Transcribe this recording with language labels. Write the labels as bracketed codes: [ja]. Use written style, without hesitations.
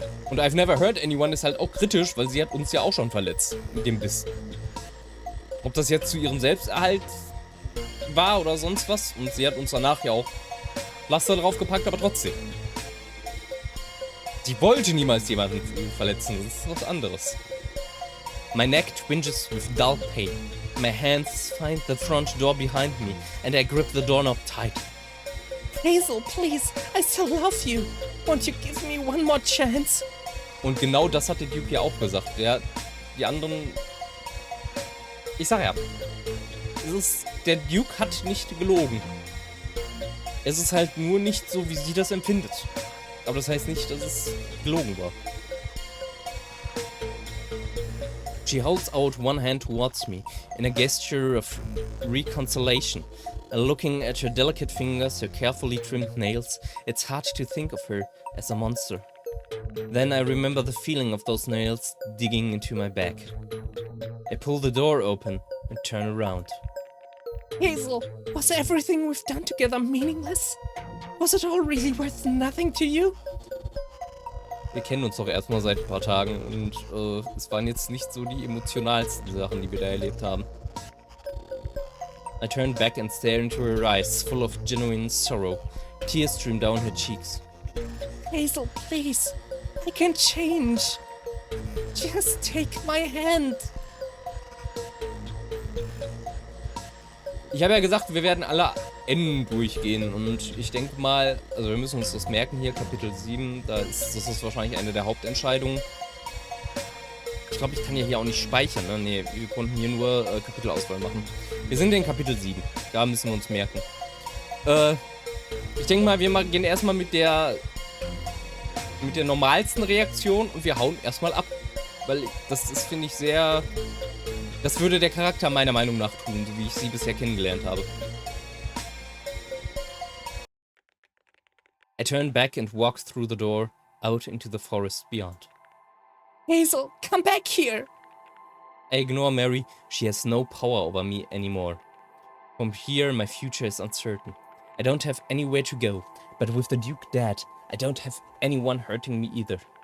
[de] Und [en] I've never hurt anyone [de] ist halt auch kritisch, weil sie hat uns ja auch schon verletzt. Mit dem Biss. Ob das jetzt zu ihrem Selbsterhalt war oder sonst was. Und sie hat uns danach ja auch Laster draufgepackt, aber trotzdem. Sie wollte niemals jemanden verletzen, das ist was anderes. [en] My neck twinges with dull pain. My hands find the front door behind me and I grip the doorknob tight. Hazel, please, I still love you. Won't you give me one more chance? [de] Und genau das hat der Duke ja auch gesagt. Die anderen... Ich sag ja, der Duke hat nicht gelogen. Es ist halt nur nicht so, wie sie das empfindet. Aber das heißt nicht, dass es gelogen war. [en] She holds out one hand towards me in a gesture of reconciliation. Looking at her delicate fingers, her carefully trimmed nails, it's hard to think of her as a monster. Then I remember the feeling of those nails digging into my back. I pull the door open and turn around. Hazel, was everything we've done together meaningless? Was it all really worth nothing to you? [de] Wir kennen uns doch erstmal seit ein paar Tagen und es waren jetzt nicht so die emotionalsten Sachen, die wir da erlebt haben. [en] I turn back and stare into her eyes, full of genuine sorrow. Tears stream down her cheeks. Hazel, please. I can change. Just take my hand. [de] Ich habe ja gesagt, wir werden alle Enden durchgehen und ich denke mal, also wir müssen uns das merken hier, Kapitel 7, das ist wahrscheinlich eine der Hauptentscheidungen. Ich glaube, ich kann ja hier auch nicht speichern, ne? Ne, wir konnten hier nur Kapitelauswahl machen. Wir sind in Kapitel 7, da müssen wir uns merken. Ich denke mal, wir gehen erstmal mit der normalsten Reaktion und wir hauen erstmal ab. Weil das ist, finde ich, sehr... Das würde der Charakter meiner Meinung nach tun, so wie ich sie bisher kennengelernt habe. [en] I turn back and walk through the door, out into the forest beyond. Hazel, come back here. I ignore Mary, she has no power over me anymore. From here, my future is uncertain. I don't have anywhere to go, but with the Duke dead, I don't have anyone hurting me either.